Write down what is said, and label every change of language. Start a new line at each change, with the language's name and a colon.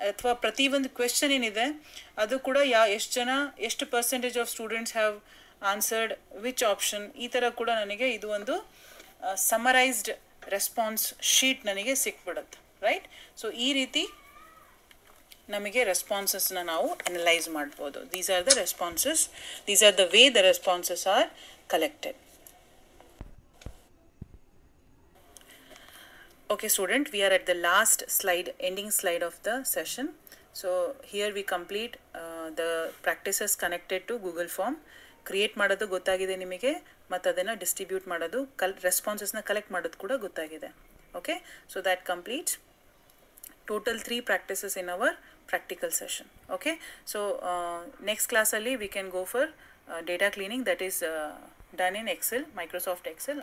Kannada: ಅಥವಾ ಪ್ರತಿಯೊಂದು ಕ್ವೆಶನ್ ಏನಿದೆ ಅದು ಕೂಡ ಎಷ್ಟು
English: percentage of students have answered which option,
Kannada: ಈ ಥರ ಕೂಡ ನನಗೆ ಇದು ಒಂದು ಸಮರೈಸ್ಡ್ ರೆಸ್ಪಾನ್ಸ್ ಶೀಟ್ ನನಗೆ ಸಿಕ್ಬಿಡುತ್ತೆ, ರೈಟ್? ಸೊ ಈ ರೀತಿ ನಮಗೆ ರೆಸ್ಪಾನ್ಸಸ್ನ ನಾವು ಅನಲೈಸ್ ಮಾಡ್ಬೋದು.
English: These are the responses, these are the way the responses are collected. Okay student, we are at the last slide, ending slide of the session. So here we complete the practices connected to Google Form.
Kannada: Create ಮಾಡೋದು ಗೊತ್ತಾಗಿದೆ ನಿಮಗೆ, ಮತ್ತು ಅದನ್ನು distribute ಮಾಡೋದು, ರೆಸ್ಪಾನ್ಸಸ್ನ collect ಮಾಡೋದು ಕೂಡ ಗೊತ್ತಾಗಿದೆ.
English: Okay, so that completes total 3 practices in our practical session. Okay, so next class alli we can go for data cleaning, that is done in Excel, Microsoft Excel.